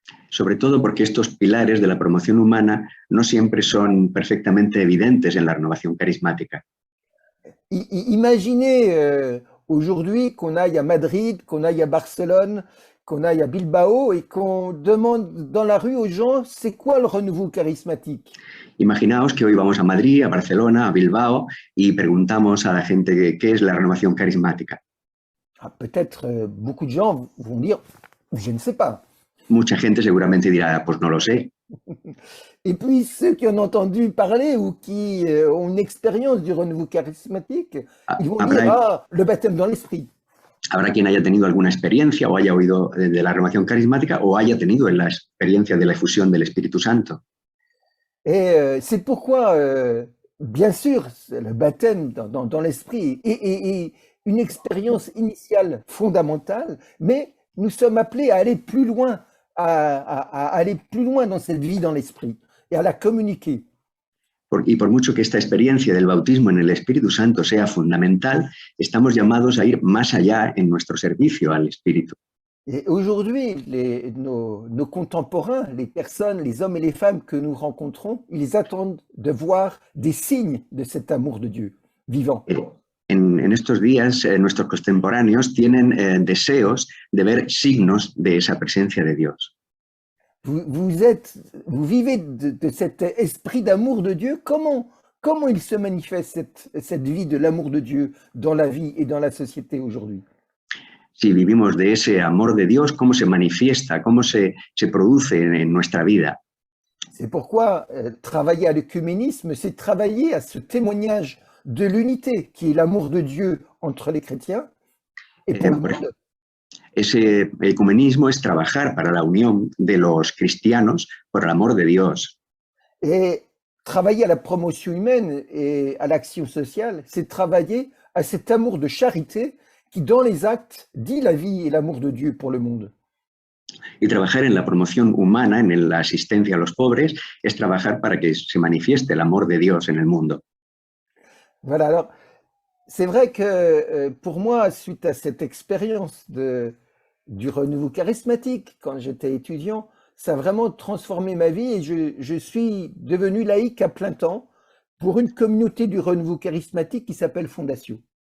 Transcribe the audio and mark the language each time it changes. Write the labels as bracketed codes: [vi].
[es] Sobre todo porque estos pilares de la promoción humana no siempre son perfectamente evidentes en la renovación carismática. [fr] Imaginez aujourd'hui qu'on aille à Madrid, qu'on aille à Barcelone, qu'on aille à Bilbao et qu'on demande dans la rue aux gens c'est quoi le renouveau charismatique. [es] Imaginaos que hoy vamos a Madrid, a Barcelona, a Bilbao y preguntamos a la gente qué es la renovación carismática. [fr] Ah, peut-être beaucoup de gens vont dire je ne sais pas. [es] Mucha gente seguramente dirá, pues no lo sé. [fr] Et puis ceux qui en ont entendu parler ou qui ont une expérience du renouveau charismatique, ils vont dire le baptême dans l'esprit. [es] Habrá quien haya tenido alguna experiencia o haya oído de la renovación carismática o haya tenido la experiencia de la efusión del Espíritu Santo. [fr] Et c'est pourquoi, bien sûr, le baptême dans l'esprit est une expérience initiale fondamentale, mais nous sommes appelés à aller plus loin, à aller plus loin dans cette vie dans l'esprit et à la communiquer. [es] Y por mucho que esta experiencia del bautismo en el Espíritu Santo sea fundamental, estamos llamados a ir más allá en nuestro servicio al Espíritu. [fr] Et aujourd'hui, nos contemporains, les personnes, les hommes et les femmes que nous rencontrons, ils attendent de voir des signes de cet amour de Dieu vivant. [es] En estos días, nuestros contemporáneos tienen deseos de ver signos de esa presencia de Dios. [fr] Vous vivez de cet esprit d'amour de Dieu. Comment il se manifeste cette vie de l'amour de Dieu dans la vie et dans la société aujourd'hui? [es] Si vivimos de ese amor de Dios, ¿cómo se manifiesta? ¿Cómo se produce en nuestra vida? [fr] C'est pourquoi travailler à l'œcuménisme, c'est travailler à ce témoignage de l'unité qui est l'amour de Dieu entre les chrétiens et pour le monde. [es] Ese ecumenismo es trabajar para la unión de los cristianos por el amor de Dios. [fr] Et travailler à la promotion humaine et à l'action sociale, c'est travailler à cet amour de charité qui, dans les actes, dit la vie et l'amour de Dieu pour le monde. [es] Y trabajar en la promoción humana, en la asistencia a los pobres, es trabajar para que se manifieste el amor de Dios en el mundo. [fr] Voilà, alors, c'est vrai que pour moi, suite à cette expérience du renouveau charismatique, quand j'étais étudiant, ça a vraiment transformé ma vie et je suis devenu laïc à plein temps pour une communauté du renouveau charismatique qui s'appelle Fondation.